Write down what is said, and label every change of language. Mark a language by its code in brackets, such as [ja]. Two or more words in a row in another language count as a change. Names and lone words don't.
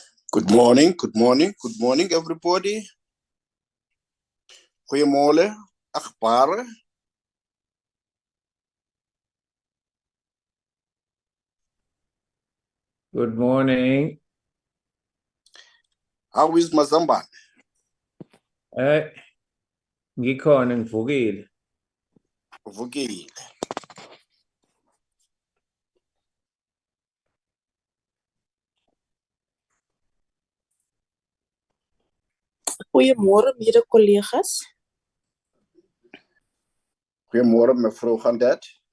[en] Good morning, everybody. [af] Goeiemôre, akhbare. [en] Good morning. How is Mazambane? [zu] Ngikhona ngivukile. Uvukile. [af] Goeiemôre mede-kollegas. Goeiemôre mevrou Gandet.